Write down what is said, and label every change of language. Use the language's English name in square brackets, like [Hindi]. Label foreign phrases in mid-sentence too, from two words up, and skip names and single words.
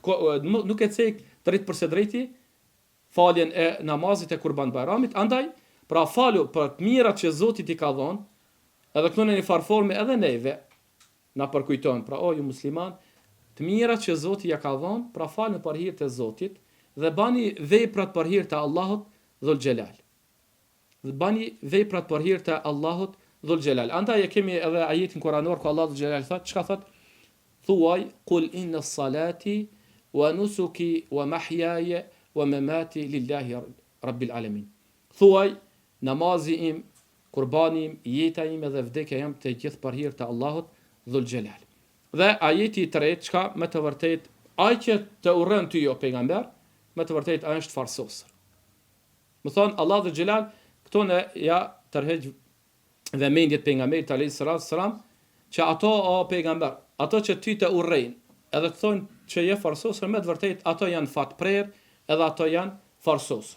[Albanian] Nuk e cek drejt përse drejti faljen e namazit e Kurban Bayramit, andaj pra falu për të mirat që Zoti i ka dhënë, edhe këtu në një farforme edhe neve na përkujton, pra o ju musliman, të mirat që Zoti ja ka dhënë, pra falni për hir të Zotit dhe bani veprat për hir të Allahut dhul Xhelal. Dhe bani veprat për hir të Allahut dhul Xhelal. Andaj e kemi edhe ajetin kuranor ku Allah dhul Xhelal thotë, çka thotë? Thuaj, [Arabic] قل إن صلاتي ونسكي ومحياي ومماتي لله رب العالمين. [Albanian] Thuaj, namazi im, kurbani im, jeta ime dhe vdekja jam të gjithë për hir të Allahut dhul Xhelal. Dhe ajeti i tretë, çka me të vërtet ai që të urren ty o pejgamber, me të vërtet ai është farsosur. Më thon Allah dhul Xhelal këto ne ja tërheq dhe mendjet pejgamberit [Arabic] عليه السلام [Albanian] që ato o pejgamber, ato që ty të urrejnë, edhe të thonë që je farsosur, me të vërtet ato janë fatprer, edhe ato janë farsosur.